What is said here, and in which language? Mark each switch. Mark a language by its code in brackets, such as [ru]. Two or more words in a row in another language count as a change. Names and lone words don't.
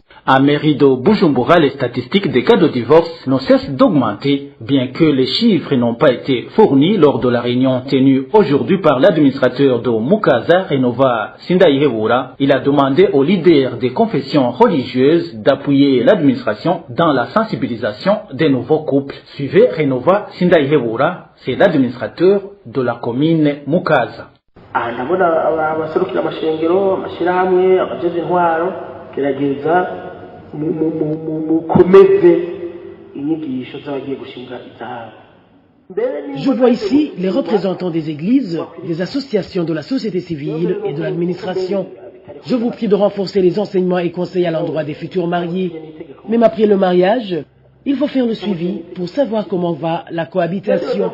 [fr] À mairie de Bujumbura, les statistiques des cas de divorce ne cessent d'augmenter, bien que les chiffres n'ont pas été fournis lors de la réunion tenue aujourd'hui par l'administrateur de Mukaza, Renova Sindaihewura. Il a demandé aux leaders des confessions religieuses d'appuyer l'administration dans la sensibilisation des nouveaux couples. Suivez Renova Sindaihewura, c'est l'administrateur de la commune Mukaza. [rn] aha ndabona abaserukira amashengero amashyirahamwe abajeje intwaro gerageza mukomeze inyigisho z'abagiye gushinga izabo. [fr] Je vois ici les représentants des églises, des associations de la société civile et de l'administration. Je vous prie de renforcer les enseignements et conseils à l'endroit des futurs mariés. Même après le mariage, il faut faire le suivi pour savoir comment va la cohabitation.